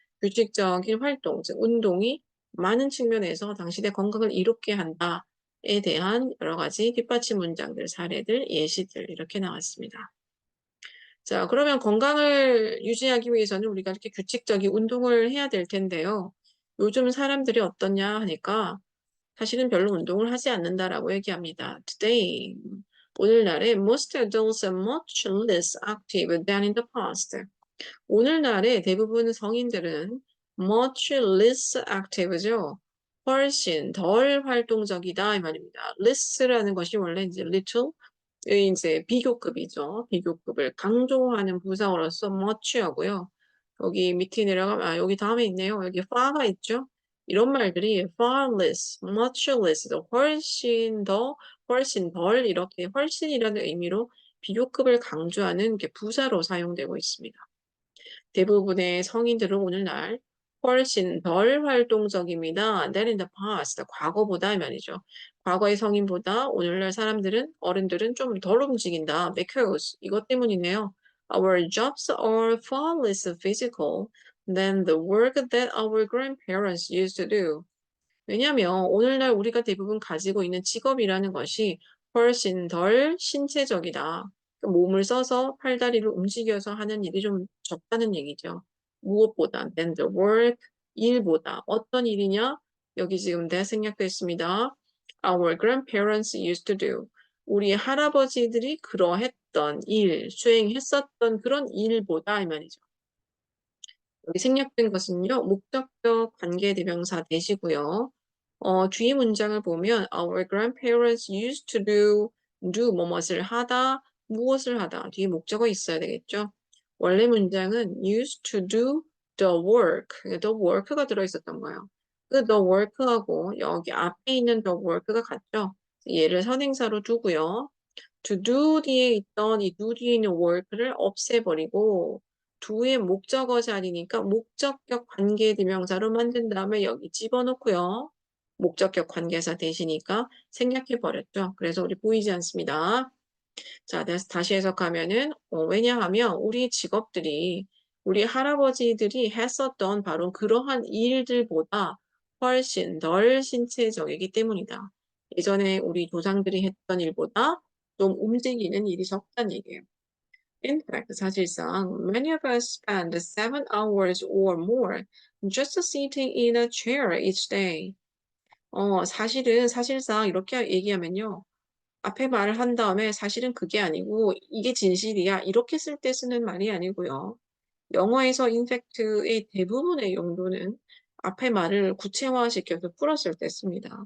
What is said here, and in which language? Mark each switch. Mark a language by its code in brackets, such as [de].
[ko] 규칙적인 활동, 즉 운동이 많은 측면에서 당신의 건강을 이롭게 한다에 대한 여러 가지 뒷받침 문장들, 사례들, 예시들 이렇게 나왔습니다. 자, 그러면 건강을 유지하기 위해서는 우리가 이렇게 규칙적인 운동을 해야 될 텐데요. 요즘 사람들이 어떠냐 하니까 사실은 별로 운동을 하지 않는다라고 얘기합니다. [en] Today, [ko] 오늘날에 [en] most adults are much less active than in the past. [ko] 오늘날에 대부분 성인들은 [en] much less active [ko] 죠. 훨씬 덜 활동적이다 이 말입니다. less라는 것이 원래 이제 little 이제 비교급이죠. 비교급을 강조하는 부사어로서 much하고요. 여기 밑에 내려가면 여기 다음에 있네요. 여기 far가 있죠. 이런 말들이 [en] far less, much less, [ko] 훨씬 더, 훨씬 덜 이렇게 훨씬이라는 의미로 비교급을 강조하는 게 부사로 사용되고 있습니다. 대부분의 성인들은 오늘날 훨씬 덜 활동적입니다. [en] than in the past. [ko] 과거보다 이 말이죠. 과거의 성인보다 오늘날 사람들은, 어른들은 좀 덜 움직인다. because 이것 때문이네요. [en] Our jobs are far less physical than the work that our grandparents used to do. [ko] 왜냐하면 오늘날 우리가 대부분 가지고 있는 직업이라는 것이 훨씬 덜 신체적이다. 몸을 써서 팔다리를 움직여서 하는 일이 좀 적다는 얘기죠. 무엇보다 [en] than the work, [ko] 일보다 어떤 일이냐? 여기 지금 내 생략됐습니다. [en] Our grandparents used to do. [ko] 우리 할아버지들이 그러했던 일, 수행했었던 그런 일보다 이 말이죠. 여기 생략된 것은요, 목적격 관계대명사 대시고요. 뒤에 문장을 보면 [en] Our grandparents used to do [ko] 뭐뭇을 하다, 무엇을 하다. 뒤에 목적어 있어야 되겠죠. 원래 문장은 [en] used to do the work, [ko] the work가 들어있었던 거예요. 그 the work하고 여기 앞에 있는 the work가 같죠. 얘를 선행사로 두고요. to do 뒤에 있던 이 do 뒤에 있는 work를 없애버리고 do의 목적어 자리니까 목적격 관계대명사로 만든 다음에 여기 집어넣고요. 목적격 관계사 되시니까 생략해 버렸죠. 그래서 우리 보이지 않습니다. 자, 다시 해석하면은 왜냐하면 우리 직업들이 우리 할아버지들이 했었던 바로 그러한 일들보다 훨씬 덜 신체적이기 때문이다. 예전에 우리 조상들이 했던 일보다 좀 움직이는 일이 적다는 얘기예요. [en] In fact, [ko] 사실상 [en] many of us spend 7 hours or more just sitting in a chair each day. [ko] 사실상 이렇게 얘기하면요. 앞에 말을 한 다음에 사실은 그게 아니고 이게 진실이야. 이렇게 쓸 때 쓰는 말이 아니고요. 영어에서 in fact의 대부분의 용도는 앞에 말을 구체화시켜서 풀었을 때 씁니다.